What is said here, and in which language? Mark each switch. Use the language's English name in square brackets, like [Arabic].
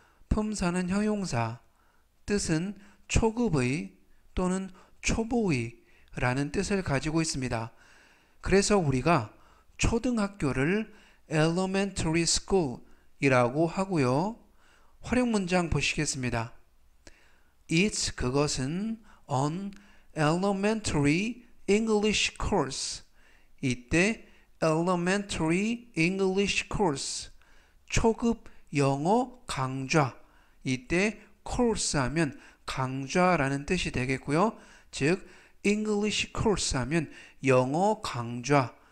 [Korean] 품사는 형용사, 뜻은 초급의 또는 초보의 라는 뜻을 가지고 있습니다. 그래서 우리가 초등학교를 elementary school 이라고 하고요. 활용 문장 보시겠습니다. [English] It's [Korean] 그것은 [English] an elementary English course. [Korean] 이때 [English] elementary English course [Korean] 초급 영어 강좌. 이때 course 하면 강좌라는 뜻이 되겠고요. 즉 English course 하면 영어 강좌.